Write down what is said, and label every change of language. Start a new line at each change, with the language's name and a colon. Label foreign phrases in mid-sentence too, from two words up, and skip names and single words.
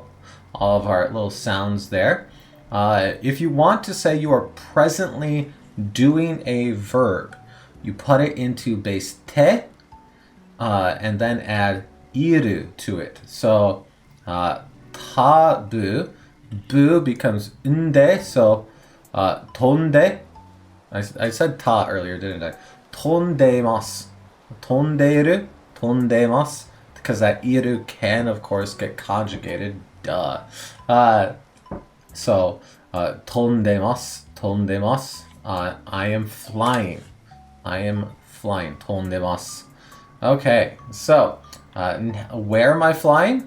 English: All of our little sounds there. If you want to say you are presently doing a verb, you put it into base te, and then add iru to it. So tabu, bu becomes nde, so tonde. I said ta earlier, didn't I?
Japanese: 飛んでます。飛んでいる、飛んでます.
English: Because that iru can, of course, get conjugated. Duh.
Japanese: So, 飛んでます、飛んでます.
English: I am flying. I am flying. Tondemasu. Okay, so, where am I flying?